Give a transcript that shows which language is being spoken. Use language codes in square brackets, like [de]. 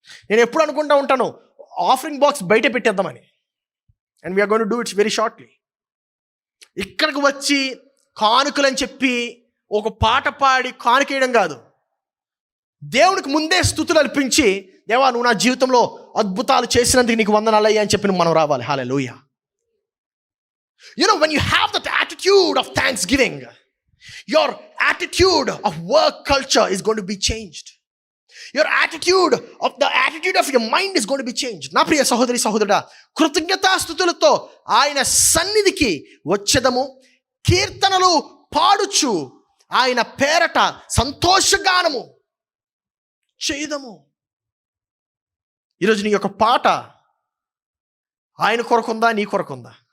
[te] నేను ఎప్పుడు అనుకుంటా ఉంటాను, ఆఫరింగ్ బాక్స్ బయట పెట్టేద్దామని. [en] And we're going to do it's very shortly. [te] ఇక్కడికి వచ్చి కానుకలని చెప్పి ఒక పాట పాడి కానుకేయడం కాదు. దేవునికి ముందే స్తుతులు అర్పించి, దేవా నువ్వు నా జీవితంలో అద్భుతాలు చేసినందుకు నీకు వందనాలయ్యా అని చెప్పి మనం రావాలి. హల్లెలూయా. [en] You know, when you have that attitude of thanksgiving, your attitude of work culture is going to be changed. Your attitude of your mind is going to be changed. [te] నా ప్రియ సహోదరి సహోదరుడా, కృతజ్ఞతాస్తుతులతో ఆయన సన్నిధికి వచ్చేదము, కీర్తనలు పాడుచు ఆయన పేరట సంతోషగానము చేయదము. ఈరోజు నీ యొక్క పాట ఆయన కొరకుందా, నీ కొరకుందా?